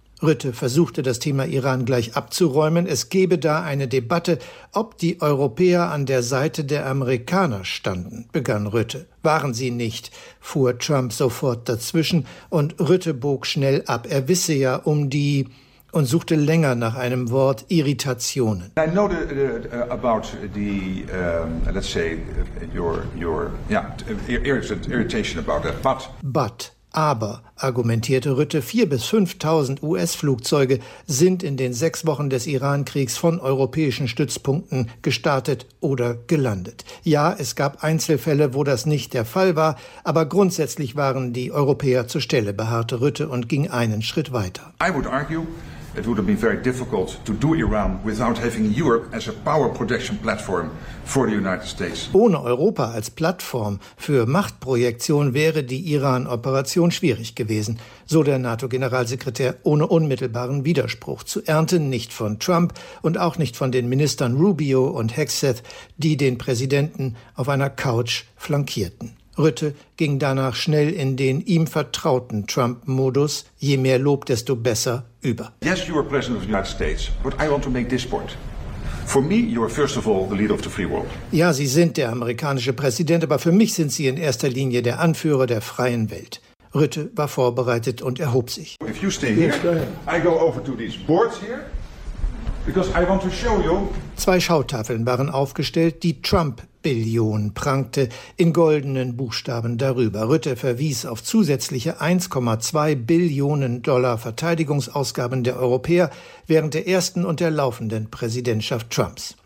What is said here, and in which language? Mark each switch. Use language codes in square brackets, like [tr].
[de] Rutte versuchte, das Thema Iran gleich abzuräumen. Es gebe da eine Debatte, ob die Europäer an der Seite der Amerikaner standen, begann Rutte. Waren sie nicht, fuhr Trump sofort dazwischen und Rutte bog schnell ab. Er wisse ja um die, und suchte länger nach einem Wort, Irritationen. [en] I know about the, let's say, your irritation about that, but... But... [de] Aber, argumentierte Rutte, 4.000 bis 5.000 US-Flugzeuge sind in den 6 Wochen des Irankriegs von europäischen Stützpunkten gestartet oder gelandet. Ja, es gab Einzelfälle, wo das nicht der Fall war, aber grundsätzlich waren die Europäer zur Stelle, beharrte Rutte und ging einen Schritt weiter. [en] I would argue, it would have been very difficult to do Iran without having Europe as a power projection platform for the United States. [de] Ohne Europa als Plattform für Machtprojektion wäre die Iran-Operation schwierig gewesen, so der NATO-Generalsekretär, ohne unmittelbaren Widerspruch zu ernten, nicht von Trump und auch nicht von den Ministern Rubio und Hegseth, die den Präsidenten auf einer Couch flankierten. Rutte ging danach schnell in den ihm vertrauten Trump-Modus, je mehr Lob, desto besser, über. [en] Yes, you are President of the United States, but I want to make this point. For me, you are first of all the leader of the free world. [de] Ja, Sie sind der amerikanische Präsident, aber für mich sind Sie in erster Linie der Anführer der freien Welt. Rutte war vorbereitet und erhob sich. [en] If you stay here, I go over to these boards here. Because I want to show you. [de] 2 Schautafeln waren aufgestellt, die Trump-Billion prangte in goldenen Buchstaben darüber. Rutte verwies auf zusätzliche 1,2 Billionen Dollar Verteidigungsausgaben der Europäer während der ersten und der laufenden Präsidentschaft Trumps.